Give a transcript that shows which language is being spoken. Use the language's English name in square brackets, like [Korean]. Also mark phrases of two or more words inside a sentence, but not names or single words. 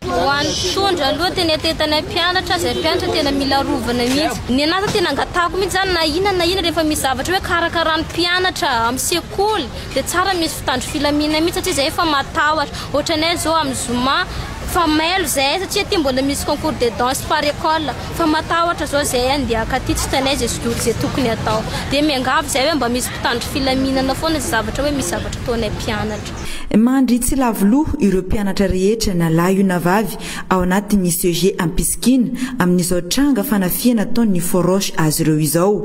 [Malagasy] Hoan'ny mpitondra aloha tena etetanay mpianatra zay mpianatra tena mila rovana mihitsy. Ny anata tena angatahako mihitsy zany na inona rehefa misy zavatra hoe karakarany mpianatra amin'ny sekoly dia tsara misy fitandro filaminana mihitsy satria zay efa matahotra ohatranay zao amin'ny Zoma fa mailo zay satria ty mbola misy [French] concours de danse par école [Malagasy] fa matahotra zao zay andeha akaty tsy tanay zay zay tokony atao dia miangavy zay hoe mba misy mpitandro filaminana foana zay zavatra hoe misy zavatra ataonay mpianatra. Mandry tsy lavoloha ireo mpianatra rehetra na lahy io na vavy ao anatin'ny Seozy Ampisikina amin'izao tranga fanafiana ataon'ny Forosh azy ireo izao.